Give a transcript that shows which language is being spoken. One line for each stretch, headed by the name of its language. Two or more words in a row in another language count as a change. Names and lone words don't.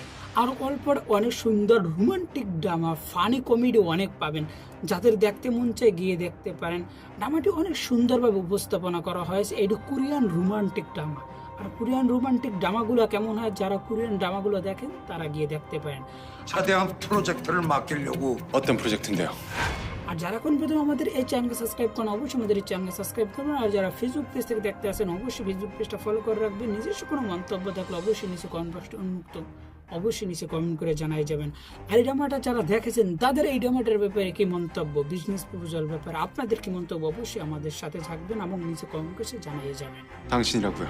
Bangla: আর গল্পটা অনেক সুন্দর
English: romantic drama, funny comedy
Bangla: অনেক পাবেন, যাদের দেখতে মন চায় গিয়ে দেখতে পারেন। ড্রামাটি অনেক সুন্দরভাবে উপস্থাপনা করা হয়েছে। এটি
English: Korean romantic drama.
Bangla: আর
English: Korean romantic
Bangla: ড্রামাগুলো কেমন হয়, যারা কোরিয়ান ড্রামাগুলো দেখেন তারা গিয়ে দেখতে পারেন।
Korean: 차대한 프로젝트를 맡기려고 어떤 프로젝트인데요?
Bangla: আর যারা এখন প্রথম আমাদের এই চ্যানেলকে সাবস্ক্রাইব করেন অবশ্যই আমাদের এই চ্যানেলকে সাবস্ক্রাইব করবেন। আর যারা
English: Facebook page
Bangla: থেকে দেখতে আসেন অবশ্যই ফেসবুক পেজটা ফলো করে রাখবেন। নিজস্ব কোনো মন্তব্য থাকলে অবশ্যই নিচে
English: comment box
Bangla: উন্মুক্ত, অবশ্যই নিচে কমেন্ট করে জানাই যাবেন। আর এই ড্রামাটা যারা দেখেছেন তাদের এই ড্রামাটার ব্যাপারে কি মন্তব্য, বিজনেস প্রপোজাল ব্যাপারে আপনাদের কি মন্তব্য, অবশ্যই আমাদের সাথে থাকবেন এবং নিচে কমেন্ট করে জানিয়ে যাবেন।